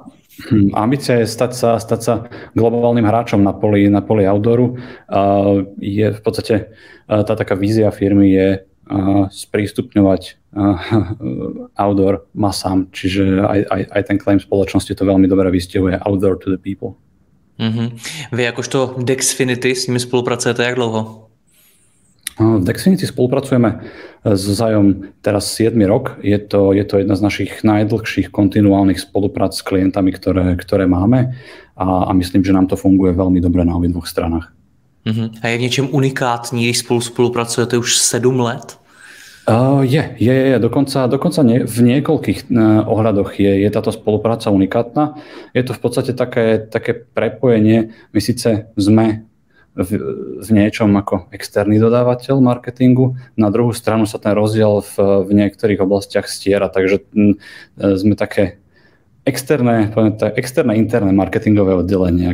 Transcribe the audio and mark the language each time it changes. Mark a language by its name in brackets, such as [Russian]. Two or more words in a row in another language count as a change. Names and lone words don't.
[Slovak] Ambícia je stať sa globálnym hráčom na poli outdooru. Je v podstate tá taká vízia firmy je sprístupňovať outdoor masám, čiže aj ten claim spoločnosti to veľmi dobre vystihuje, [English] outdoor to the people. [Czech] Vy jakožto Dexfinity s nimi spolupracujete jak dlouho? [Slovak] V Dexfinity spolupracujeme s Zajom teraz 7. rok. Je to jedna z našich najdlhších kontinuálnych spoluprác s klientami, ktoré máme a myslím, že nám to funguje veľmi dobre na obidvoch stranách. [Czech] A je v něčem unikátní, když spolupracujete už 7 let? [Slovak] Je. Dokonca v niekoľkých ohľadoch je táto spolupráca unikátna. Je to v podstate také prepojenie. My síce sme v niečom ako externý dodávateľ marketingu, na druhú stranu sa ten rozdiel v niektorých oblastiach stiera, takže sme také externé interné marketingové oddelenie.